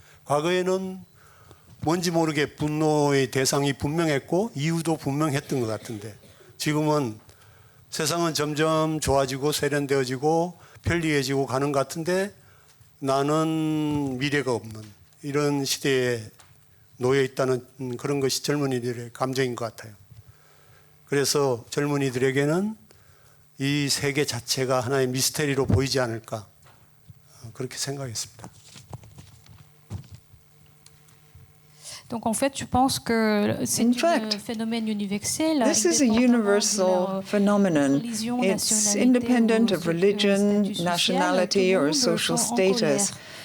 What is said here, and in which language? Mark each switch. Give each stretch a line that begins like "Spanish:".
Korean: 과거에는 뭔지 모르게 분노의 대상이 분명했고 이유도 분명했던 것 같은데 지금은 세상은 점점 좋아지고 세련되어지고 편리해지고 가는 것 같은데 나는 미래가 없는 이런 시대에 놓여 있다는 그런 것이 젊은이들의 감정인 것 같아요. 그래서 젊은이들에게는 이 세계 자체가 하나의 미스테리로 보이지 않을까 그렇게 생각했습니다.
French: Donc en fait, je pense que c'est un phénomène universel.
English: This is a universal phenomenon. It's independent of religion, nationality, or social status.